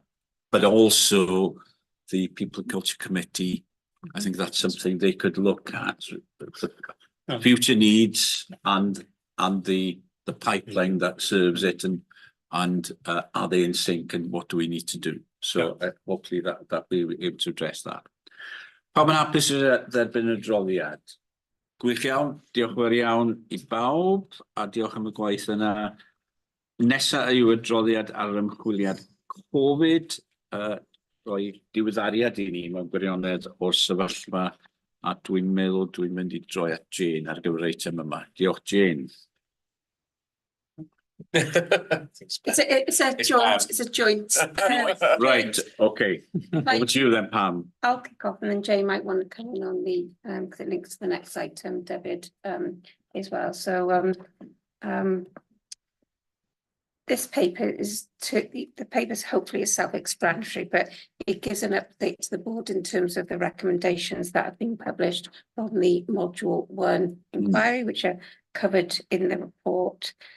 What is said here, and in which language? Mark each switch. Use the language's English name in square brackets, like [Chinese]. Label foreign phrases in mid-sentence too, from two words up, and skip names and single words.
[English] But also the People and Culture Committee, I think that's something they could look at, future needs and the pipeline that serves it, and are they in sync, and what do we need to do? So hopefully that we'll be able to address that. [Welsh] Pawb yn hapus i dderbyn y adroddiad? Gwych iawn, diolch yn fawr iawn i bawb, a diolch am y gwaith yna. Nesa yw adroddiad ar yr ymchwiliad Covid, roi diweddariad i ni mewn gwirionedd o'r sefyllfa, a dwi'n meddwl dwi'n mynd i droi at Jane ar gyfer eitem yma. Diolch, Jane. [English] It's a joint. Right, okay. Over to you then, Pam. I'll kick off and then Jay might want to come in on the, because it links to the next item, David, as well. So, this paper the paper's hopefully is self-explanatory, but it gives an update to the board in terms of the recommendations that have been published from the Module 1 inquiry, which are covered in the report.